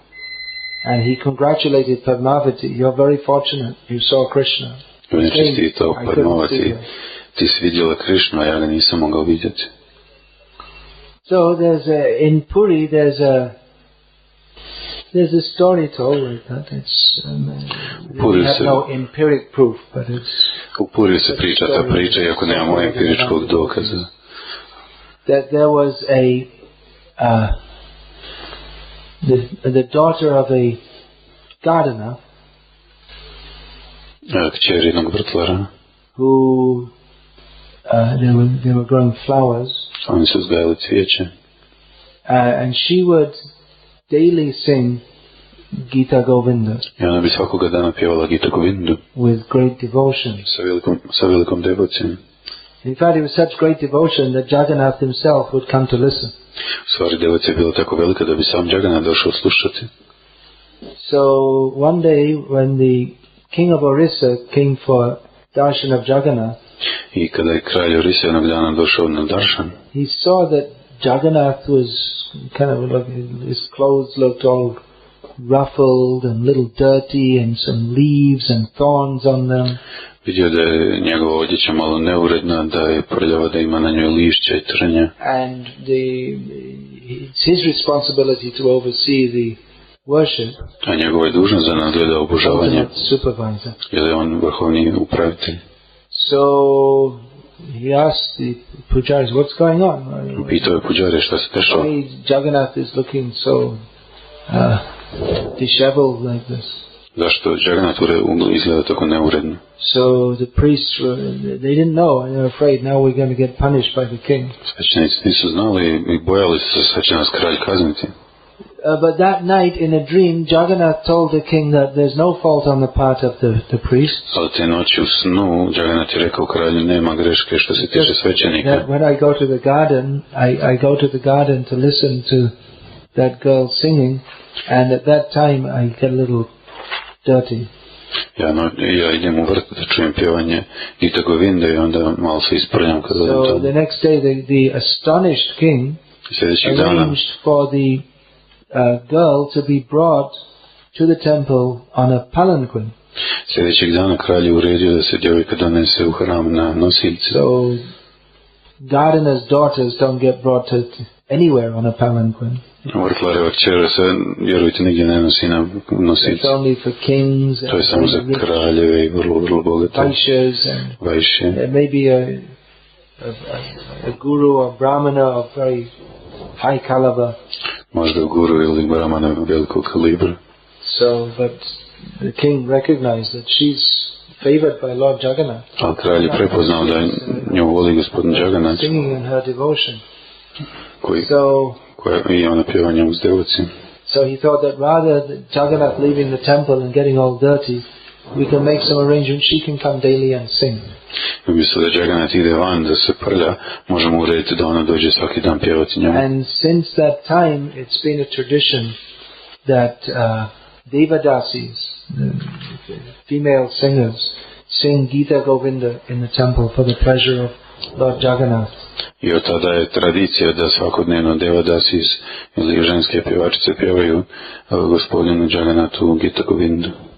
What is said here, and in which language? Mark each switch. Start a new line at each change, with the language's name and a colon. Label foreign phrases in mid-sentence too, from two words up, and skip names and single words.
English: And he congratulated Padmavati. You're very fortunate. You saw Krishna.
Croatian: On je čestitao Padmavati. Ti si vidjela Krishnu, a ja ga nisam mogao vidjeti.
English: So in Puri there's a story told like that. It's we have no empiric proof, but it's.
Croatian: U Puri se priča ta priča, iako nemamo empiričkog dokaza.
English: That there was the daughter of a gardener.
Croatian: Kćer jednog vrtlara.
English: Who they were growing flowers.
Croatian: Oni su uzgajali cvijeće.
English: And she would daily sing Gita Govinda.
Croatian: I ona bi svakoga dana pjevala Gita Govindu.
English: With great devotion.
Croatian: Sa velikom devocijom.
English: In fact, it was such great devotion that Jagannath himself would come to listen.
Croatian: U stvari, devocija je bila tako velika da bi sam Jagannath došao slušati.
English: So one day when the king of Orissa came for darshan of Jagannath,
Croatian: I kada je kralj Orissa jednog dana došao na darshan,
English: he saw that Jagannath was kind of like, his clothes looked all ruffled and a little dirty and some leaves and thorns on them.
Croatian: Vidio da je njegova odjeća malo neuredna, da je prljava, da ima na njoj lišća i trnja.
English: And it's his responsibility to oversee the worship.
Croatian: A njegova je dužnost da nadgleda obožavanje.
English: Supervisor.
Croatian: Jer je on vrhovni upravitelj.
English: So he asked the pujaris, what's going on?
Croatian: Pitao je puđare šta se dešava.
English: Why Jagannath is looking so disheveled like this?
Croatian: Zašto Jagannath izgleda tako neuredno?
English: So the priests they didn't know, and they were afraid now we're going to get punished by the king.
Croatian: Svećenici nisu znali i bojali se da će nas kralj kazniti.
English: But that night in a dream, Jagannath told the king that there's no fault on the part of the priests.
Croatian: Ali te noći u snu Jagannath je rekao kralju nema greške što se tiče svećenika.
English: When I go to the garden, I go to the garden to listen to that girl singing, and at that time I get a little dirty.
Croatian: Ja idem u vrt da čujem pjevanje Gita Govinde i onda malo se isprljam kad odem tamo.
English: So the next day the astonished king arranged for the girl to be brought to the temple on a palanquin.
Croatian: Sljedećeg dana kralj je uredio da se djevojka donese u hram na nosiljce.
English: So gardeners' daughters don't get brought to anywhere on a palanquin.
Croatian: Vrtlareva kćer se, vjerujte, nigdje ne nosi na nosiljce.
English: It's only for kings
Croatian: To je samo za kraljeve i vrlo bogate. Vajšje.
English: There may be a guru or brahmana of very high caliber.
Croatian: Možda guru ili brahmana velikog kalibra.
English: So, but the king recognized that she's favored by Lord Jagannath.
Croatian: Ali kralj je prepoznao da nju voli gospodin Jagannath.
English: Singing in her devotion.
Croatian: I ona pjeva njemu s devocijom.
English: So he thought that rather than Jagannath leaving the temple and getting all dirty, we can make some arrangement. She can come daily and sing.
Croatian: Umjesto da Jagannath ide van da se prlja, možemo urediti da ona dođe svaki dan pjevati njemu.
English: And since that time, it's been a tradition that Devotees, female singers, sing Gita Govinda in the temple for the pleasure of Lord Jagannath.
Croatian: I od tada je tradicija da svakodnevno Devotees ili ženske pjevačice pjevaju gospodinu Jagannathu Gita Govindu.